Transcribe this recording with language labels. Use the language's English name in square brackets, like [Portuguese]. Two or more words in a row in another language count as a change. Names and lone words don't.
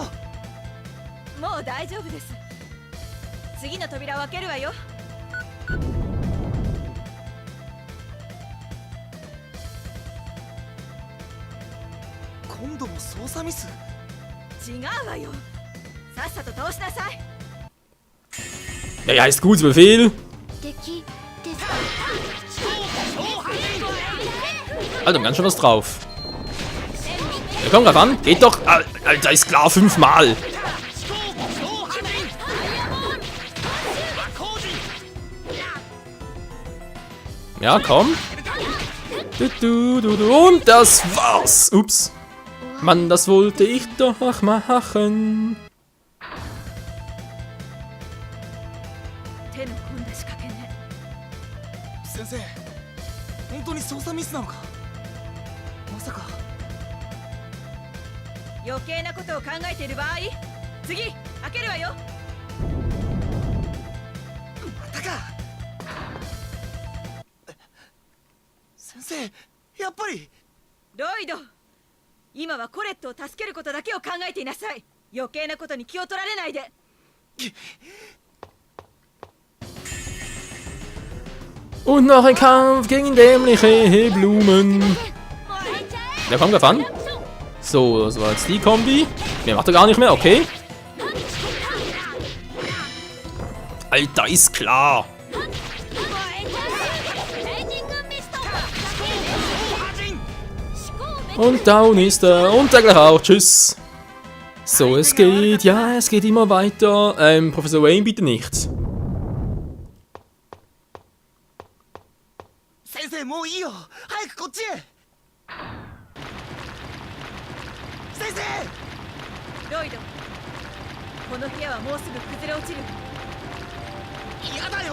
[Japanese] もう大丈夫です。次の扉を開けるわよ。今度も操作ミス。違うわよ。さっさと通しなさい。 [German] Ja, ja, ist gut, Befehl. [Japanese] 敵ですか。 [German] Alter, ganz schön was drauf. Ja, komm, greif an. Geht doch. Alter, ist klar, 5-mal. Ja, komm. Und das war's. Ups. Mann, das wollte ich doch machen. [Japanese] 手の込んだ仕掛けね。先生本当に操作ミスなのか。まさか。余計なことを考えている場合、次開けるわよ。またか。先生やっぱり。ロイド、今はコレットを助けることだけを考えていなさい。余計なことに気を取られないで。 [German] Und noch ein Kampf gegen dämliche Blumen. Ja, komm, greif an. So, das war jetzt die Kombi. Mehr macht er gar nicht mehr, okay. Alter, ist klar. Und down ist er. Und der gleich auch. Tschüss. So, es geht. Ja, es geht immer weiter. Professor Wayne, bitte nicht. [Japanese] 先生もういいよ。早くこっちへ。先生。ロイド、この部屋はもうすぐ崩れ落ちる。嫌だよ。